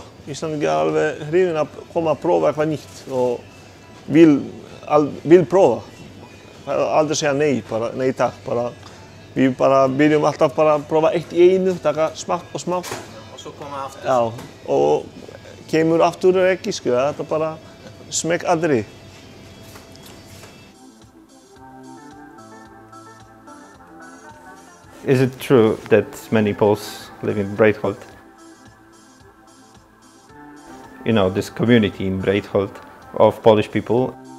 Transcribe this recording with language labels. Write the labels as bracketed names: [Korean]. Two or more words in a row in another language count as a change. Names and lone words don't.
[Icelandic] Íslandingar er alveg hrifin að koma að prófa eitthvað nýtt og vil prófa. Aldrei segja nei, bara nei takk. Við bara byrjum alltaf bara að prófa eitt í einu, taka smátt og smátt. Og svo koma aftur? Já, og kemur aftur ekki, þetta bara smekk aldrei. [English] Is it true that many Poles live in Breitholt? You know, this community in Breitholt of Polish people.